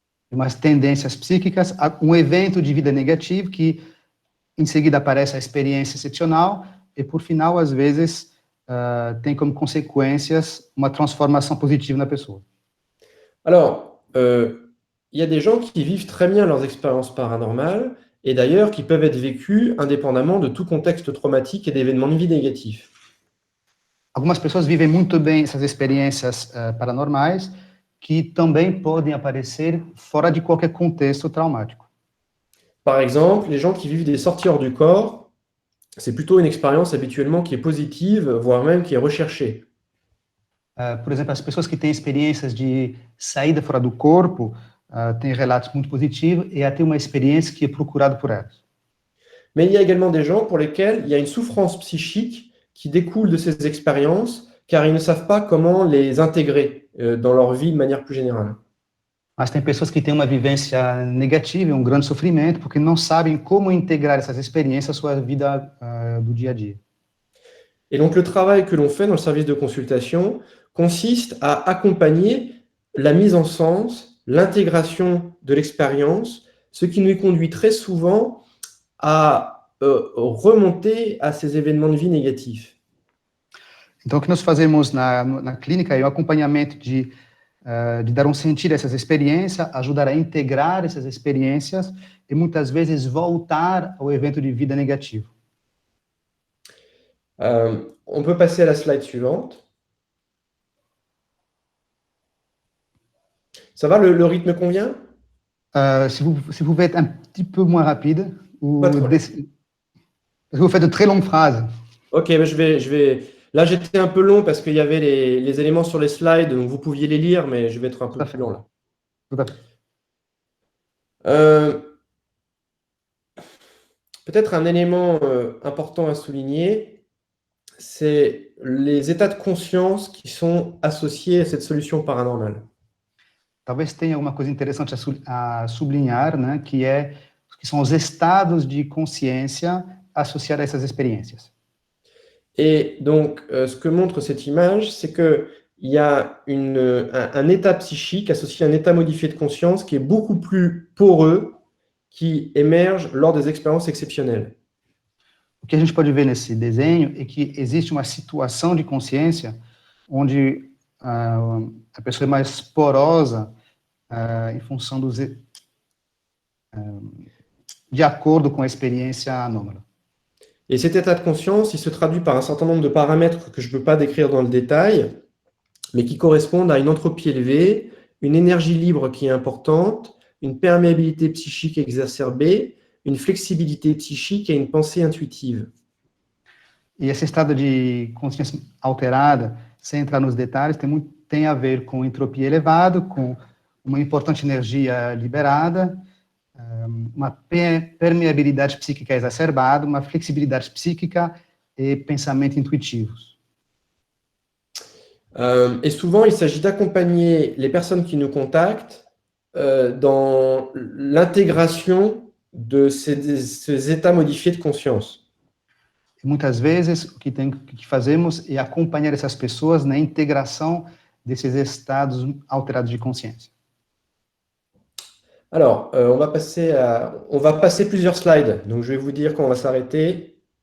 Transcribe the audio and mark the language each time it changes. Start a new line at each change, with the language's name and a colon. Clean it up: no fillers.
Portuguese: umas tendências psíquicas, evento de vida negativo que em seguida aparece a experiência excepcional e, por final, às vezes, tem como consequências uma transformação positiva na pessoa.
French: Alors, il y a des gens qui vivent très bien leurs expériences paranormales et d'ailleurs qui peuvent être vécues indépendamment de tout contexte traumatique et d'événements de vie négatifs.
Portuguese: Algumas pessoas vivem muito bem essas experiências paranormais, que também podem aparecer fora de qualquer contexto traumático.
French: Par exemple, les gens qui vivent des sorties hors du corps, c'est plutôt une expérience habituellement qui est positive, voire même qui est recherchée.
Portuguese: Por exemplo, as pessoas que têm experiências de saída fora do corpo têm relatos muito positivos e até uma experiência que é procurada por elas.
French: Mais il y a également des gens pour lesquels il y a une souffrance psychique qui découle de ces expériences, car ils ne savent pas comment les intégrer dans leur vie de manière plus générale.
Portuguese: Mas tem pessoas que têm uma vivência negativa e um grande sofrimento porque não sabem como integrar essas experiências à sua vida do dia a dia.
French: Et donc le travail que l'on fait dans le service de consultation consiste à accompagner la mise en sens, l'intégration de l'expérience, ce qui nous conduit très souvent à remonter à ces événements de vie négatifs.
Portuguese: Então, o que nós fazemos na clínica é o acompanhamento de dar sentido a essas experiências, ajudar a integrar essas experiências e muitas vezes voltar ao evento de vida negativo.
French: On peut passer à la slide suivante. Ça va, le rythme convient? Si vous pouvez être un petit peu moins rapide, ou Pas de problème. parce que vous faites de très longues phrases. Ok, mais je vais. Là, j'étais un peu long parce qu'il y avait les éléments sur les slides, donc vous pouviez les lire, mais je vais être un peu plus long là. Tout à fait. Peut-être un élément important à souligner, c'est les états de conscience qui sont associés à cette solution paranormale.
Portuguese: Talvez tenha alguma coisa interessante a sublinhar, né, que são os estados de consciência associados a essas experiências.
French: Et donc, ce que montre cette image, c'est qu'il y a un état psychique associé à un état modifié de conscience qui est beaucoup plus poreux, qui émerge lors des expériences exceptionnelles.
Portuguese: O que a gente pode ver nesse desenho é que existe uma situação de consciência onde a pessoa é mais porosa em função de acordo com a experiência anômala.
French: Et cet état de conscience, il se traduit par un certain nombre de paramètres que je ne peux pas décrire dans le détail, mais qui correspondent à une entropie élevée, une énergie libre qui est importante, une perméabilité psychique exacerbée, une flexibilité psychique et une pensée intuitive.
Portuguese: E esse estado de consciência alterada, sem entrar nos detalhes, tem a ver com entropia elevada, com uma importante energia liberada, uma permeabilidade psíquica exacerbada, uma flexibilidade psíquica et pensamento intuitivos.
French: Et souvent, il s'agit d'accompagner les personnes qui nous contactent dans l'intégration de ces états modifiés de conscience.
Portuguese: E muitas vezes, o que fazemos é acompanhar essas pessoas na integração desses estados alterados de consciência.
French: Alors, on va passer plusieurs slides. Donc, je vais vous dire quand on va s'arrêter.